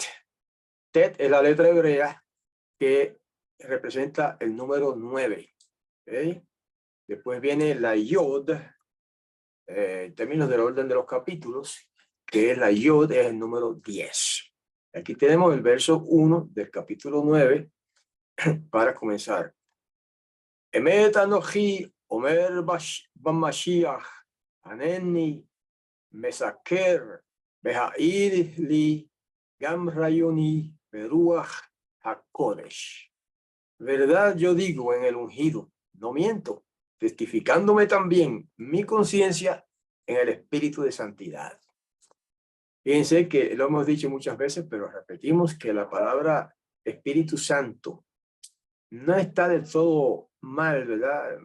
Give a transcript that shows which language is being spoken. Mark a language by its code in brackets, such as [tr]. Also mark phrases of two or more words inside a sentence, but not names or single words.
[es] Tet es la letra hebrea que representa el número 9. ¿Okay? Después viene la Yod, en términos del orden de los capítulos, que es la Yod, es el número 10. Aquí tenemos el verso 1 del capítulo 9 para comenzar. [he] אמת אנכי אומר במשיח אינני משקר מעיד לי גם רעיוני ברוח הקודש. [es] Verdad yo digo en el ungido, no miento, testificándome también mi conciencia en el espíritu de santidad. Fíjense que lo hemos dicho muchas veces, pero repetimos que la palabra Espíritu Santo no está del todo mal, ¿verdad?